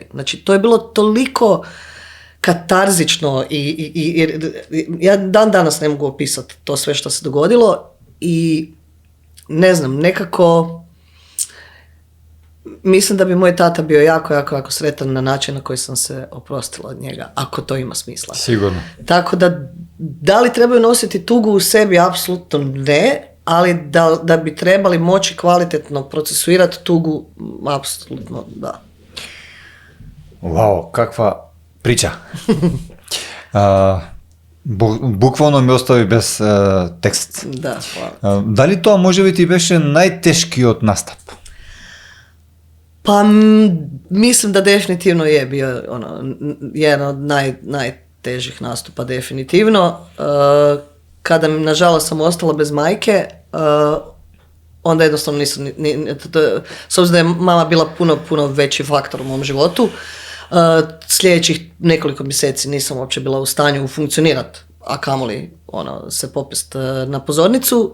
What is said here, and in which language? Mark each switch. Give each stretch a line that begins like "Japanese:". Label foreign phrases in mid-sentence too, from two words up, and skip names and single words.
Croatian: Znači, to je bilo toliko katarzično i ja dan danas ne mogu opisati to sve što se dogodilo i ne znam, nekako mislim da bi moj tata bio jako sretan na način na koji sam se oprostila od njega, ako to ima smisla. Sigurno. Tako da li trebaju nositi tugu u sebi? Apsolutno ne, ali da bi trebali moći kvalitetno procesuirati tugu, apsolutno da. Wow, kakva priča.
Macedonian: Буквално ме остави без текст.
Croatian: Да, hvala.
Macedonian: Дали тоа може би ти беше најтешкиот настап?
Croatian: Pa mislim da definitivno je bio jedan od najtežih nastupa, definitivno. Kada nažalost sam ostala bez majke, onda jednostavno nisam, s obzirom da je mama bila puno veći faktor u mom životu, sljedećih nekoliko mjeseci nisam uopće bila u stanju funkcionirati, a kamoli se popest na pozornicu.